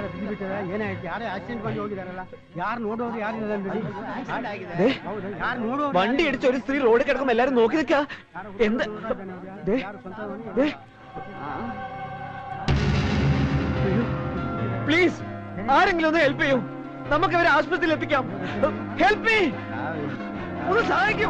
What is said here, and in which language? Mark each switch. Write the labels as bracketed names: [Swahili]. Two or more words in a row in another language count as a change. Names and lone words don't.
[Kannada] ಬಿಟ್ಟರೆ ಏನಾಯ್ತು? ಯಾರೇ ಆಕ್ಸಿಡೆಂಟ್ ಬಂದು ಹೋಗಿದಾರಲ್ಲ, ಯಾರು ನೋಡೋರು ಯಾರು [Malayalam] വണ്ടി ഇടിച്ച ഒരു സ്ത്രീ റോഡിൽ കിടക്കുമ്പോ എല്ലാരും നോക്കി നിൽക്കാ. എന്ത് പ്ലീസ് ആരെങ്കിലും ഒന്ന് ഹെൽപ്പ് ചെയ്യൂ. നമുക്ക് അവരെ ആശുപത്രിയിൽ എത്തിക്കാം. [English] help me, [Malayalam] ഒന്ന് സഹായിക്കും.